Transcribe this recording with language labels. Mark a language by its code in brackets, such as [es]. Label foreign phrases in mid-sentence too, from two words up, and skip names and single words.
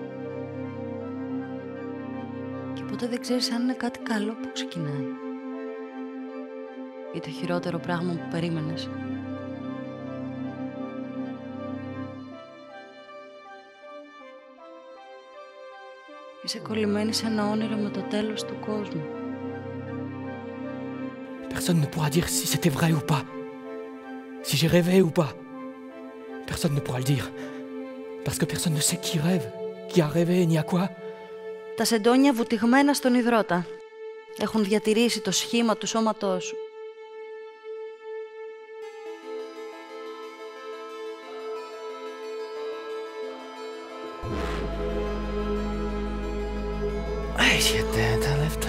[el] Και ποτέ δεν ξέρεις αν είναι κάτι καλό που ξεκινάει. Ή το χειρότερο πράγμα που περίμενες. Είσαι κολλημένη σε ένα όνειρο με το τέλος του κόσμου. [fr] Personne ne pourra dire si c'était vrai ou pas. Si j'ai rêvé ou pas. Personne ne pourra le dire. Parce que personne ne sait qui rêve, qui a rêvé, ni à quoi. [el] Τα σεντόνια βουτυγμένα στον υδρότα έχουν διατηρήσει το σχήμα του σώματός σου. Έχει τα λεφτά.